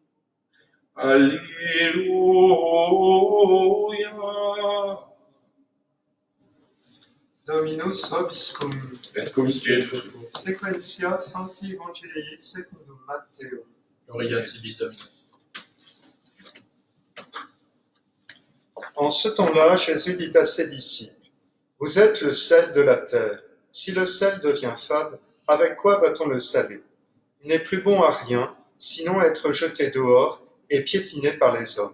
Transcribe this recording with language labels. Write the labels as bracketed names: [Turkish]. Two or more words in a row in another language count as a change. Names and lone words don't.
[Latin] Alleluia. Dominus vobiscum, Et cum spiritu. sequentia Sancti Evangelii secundum Matteum. Gloria tibi Domine. [French] En ce temps-là, Jésus dit à ses disciples, « Vous êtes le sel de la terre. Si le sel devient fade, avec quoi va-t-on le saler? Il n'est plus bon à rien, sinon à être jeté dehors et piétiné par les hommes.